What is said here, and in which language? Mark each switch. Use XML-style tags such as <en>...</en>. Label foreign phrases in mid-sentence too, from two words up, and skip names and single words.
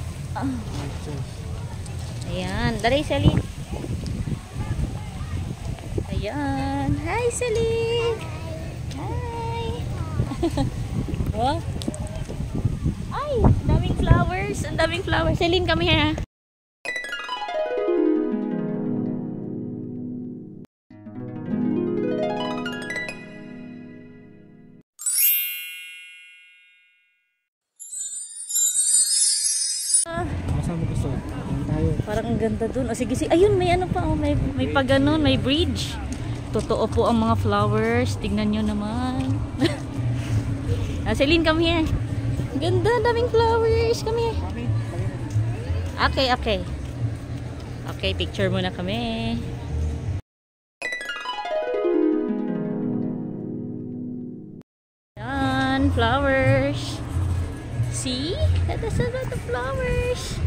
<tl>Ayan, dari Celine. Ayan. Hi Celine. Hi. Oh. Ay, daming flowers. Ang daming flowers. Celine,</tl> <en>come here.</en> <tl>Saan mo gusto? Ayan tayo. Parang ang ganda dun. O sige, sige. Ayun, may ano pa. Oh, may pa ganun, may bridge. Totoo po ang mga flowers. Tignan nyo naman. Celine,</tl> <en>come here.</en> <tl>Ganda, daming flowers.</tl> <en>Come here. Okay, okay.</en> <tl>Okay, picture muna kami. Yan,</tl> <en>flowers. See? That's a lot of flowers.</en>